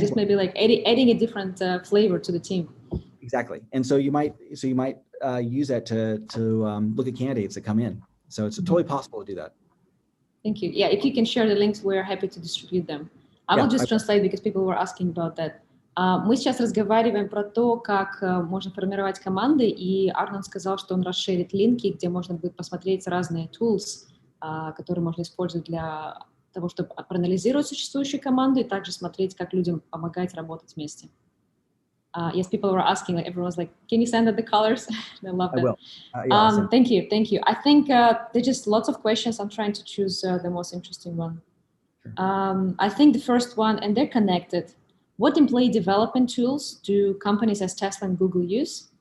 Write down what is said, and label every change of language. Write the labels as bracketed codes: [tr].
[en] just maybe like adding a different flavor to the team. Exactly, and so you might use that to look at candidates that come in. So it's totally possible to do that. Thank you. Yeah, if you can share the links, we're happy to distribute them. I will just translate because people were asking about that. [ru] Мы сейчас разговариваем про то, как можно формировать команды, и Арнон сказал, что он расширит линки, где можно будет посмотреть разные tools, которые можно использовать для того, чтобы проанализировать существующую команду и также смотреть, как людям помогать работать вместе. [en] Yes, people were asking, like, everyone's like, can you send out the colors? I love that. I will. Thank you. I think there's just lots of questions. I'm trying to choose the most interesting one. Sure. I think the first one, and they're connected. What employee development tools do companies as Tesla and Google use?